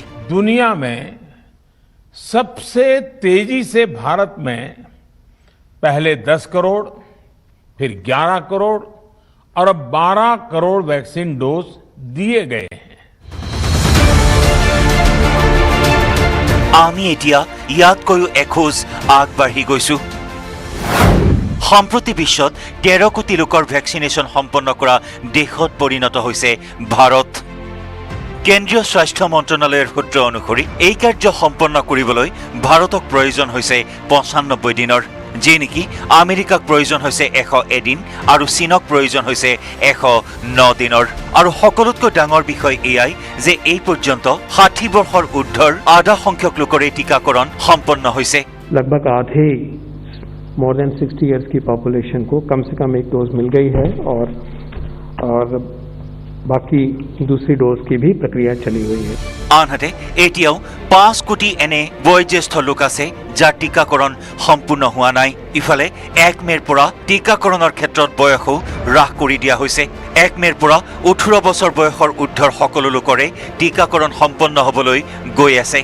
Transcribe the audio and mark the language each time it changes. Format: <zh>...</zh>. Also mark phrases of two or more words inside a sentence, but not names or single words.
<hi>दुनिया में सबसे तेजी से भारत में पहले 10 करोड़, फिर 11 करोड़ और अब 12 करोड़ वैक्सीन डोज दिए गए हैं।</hi> <as>আমি এতিয়া ইয়াতকৈও এখোজ আগবাঢ়ি গৈছো। সম্প্ৰতি বিশ্বত 13 কোটি লোকৰ ভেকচিনেশ্যন সম্পন্ন কৰা দেশত পৰিণত হৈছে ভাৰত। কেন্দ্ৰীয় স্বাস্থ্য মন্ত্ৰণালয়ৰ সূত্ৰ অনুসৰি এই কাৰ্য সম্পন্ন কৰিবলৈ ভাৰতক প্ৰয়োজন হৈছে 95 দিনৰ, যি নেকি আমেৰিকাক প্ৰয়োজন হৈছে 101 দিন আৰু চীনক প্ৰয়োজন হৈছে 109 দিনৰ। আৰু সকলোতকৈ ডাঙৰ বিষয় এয়াই যে এই পৰ্যন্ত 60 বৰ্ষৰ ঊৰ্ধৰ আধা সংখ্যক লোকৰে টিকাকৰণ সম্পন্ন হৈছে।</as> <hi>लगभग आधे</hi> <en>more than 60 years</en> <hi>की पॉपुलेशन को कम से कम एक डोज मिल गई है और बाकी दूसरी डोज की भी प्रक्रिया चली हुई है।</hi> <as>আনহাতে এতিয়াও 5 কোটি এনে বয়োজ্যেষ্ঠ লোক আছে যাৰ টিকাকৰণ সম্পূৰ্ণ হোৱা নাই। ইফালে 1 মেৰ পৰা টিকাকৰণৰ ক্ষেত্ৰত বয়সও হ্ৰাস কৰি দিয়া হৈছে। 1 মেৰ পৰা 18 বছৰ বয়সৰ ঊৰ্ধৰ সকলো লোকৰে টিকাকৰণ সম্পন্ন হ'বলৈ গৈ আছে।</as>